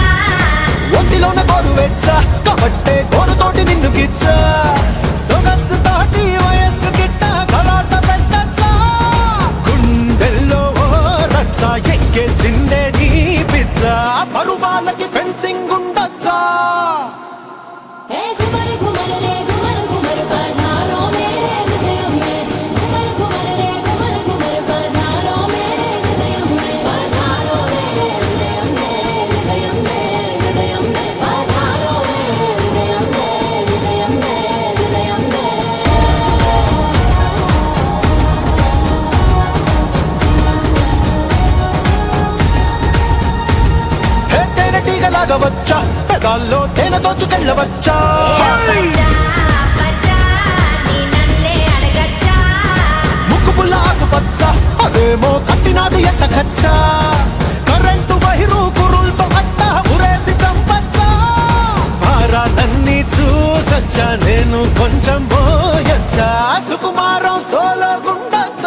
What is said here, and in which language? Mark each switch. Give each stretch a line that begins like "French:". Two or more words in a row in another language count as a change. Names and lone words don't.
Telugu: ఒంటిలోన గోరు వెచ్చ కాబట్టే గోరుతోటి నిన్ను గిచ్చా సొగసు తోటి వయస్సు గిట్ట కలాట పెట్టచ్చా గుండెల్లో ఓ రచ్చ ఎక్కేసిందే నీ పిచ్చ పరువాలకి ఫెన్సింగ్ ఉండొచ్చా
Hindi: ए घुमर घुमर रे घुमर घुमर पधारो मेरे हृदय में घुमर घुमर रे घुमर घुमर पधारो मेरे हृदय में पधारो मेरे हृदय में हृदय में हृदय में पधारो मेरे हृदय में हृदय में हृदय में
Telugu: హే తేనెటీగలాగా వచ్చా పెదాల్లో తేనె దోచుకెళ్ళవచ్చా ఏ బచ్చా బచ్చా నీ నన్నే అడగచ్చా ముక్కు పుల్ల ఆకుపచ్చ అదేమో కట్టినాది ఎట్టకచ్చా కరెంటు వైరు కురుల్తో అట్ట ఉరేసి చంపచ్చా భారాలన్నీ చూసొచ్చా నేను కొంచెం పోయొచ్చా సుకుమారం సోలో గుండొచ్చా